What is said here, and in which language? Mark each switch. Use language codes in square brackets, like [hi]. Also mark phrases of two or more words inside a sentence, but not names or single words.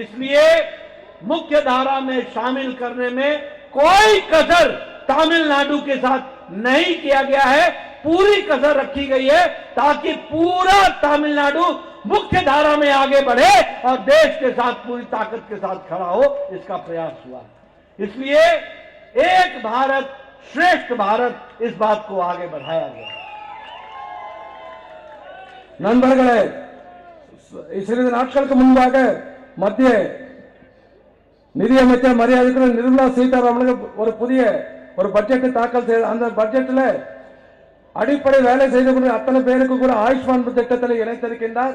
[hi] इसलिए मुख्य धारा में शामिल करने में कोई कसर तमिलनाडु के साथ नहीं किया गया है, पूरी कसर रखी गई है ताकि पूरा तमिलनाडु मुख्य धारा में आगे बढ़े और देश के साथ पूरी ताकत के साथ खड़ा हो, इसका प्रयास हुआ। इसलिए एक भारत श्रेष्ठ भारत, इस बात को आगे बढ़ाया गया। [ta] நண்பர்களே, சிறிது நாட்களுக்கு முன்பாக மத்திய நிதியமைச்சர் மரியாதைக்குரிய நிர்மலா சீதாராமன் ஒரு புதிய ஒரு பட்ஜெட்டை தாக்கல் செய்த அந்த பட்ஜெட்டில் அடிப்படை வேலை செய்த அத்தனை பேருக்கு கூட ஆயுஷ்மான் திட்டத்தில் இணைத்திருக்கின்றார்.